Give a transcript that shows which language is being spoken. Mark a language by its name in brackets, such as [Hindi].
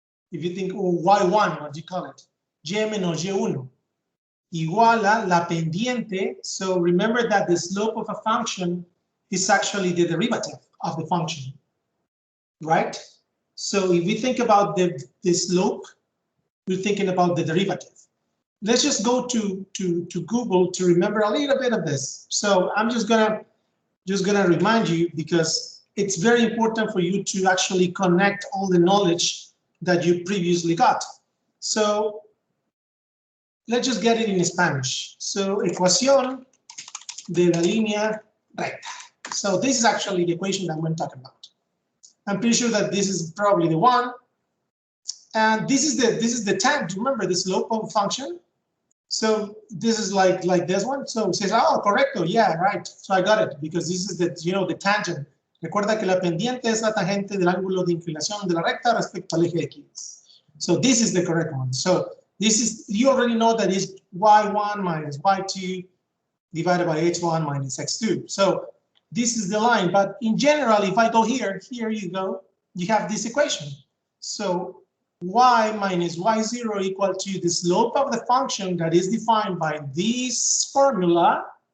[English] If you think, or y1, what do you call it? [Spanish] Y menos y1 igual a la pendiente. [English] So remember that the slope of a function is actually the derivative of the function, right? So if we think about the slope, we're thinking about the derivative. Let's just go to Google to remember a little bit of this. So I'm just gonna remind you, because it's very important for you to actually connect all the knowledge that you previously got. So let's just get it in Spanish. [Spanish] So ecuación de la línea recta. [English] So this is actually the equation that I'm going to talk about. I'm pretty sure that this is probably the one. And this is the tangent. Remember the slope of a function? So this is like this one. So it says, oh, correcto, yeah, right. So I got it because this is the, the tangent. [Spanish] Recuerda que la pendiente es la tangente del ángulo de inclinación de la recta respecto al eje X. [English] So this is the correct one. So this is, you already know that is y1 minus y2 divided by h1 minus x2. So this is the line. But in general, if I go here you go, you have this equation. So y minus y0 equal to the slope of the function that is defined by this formula.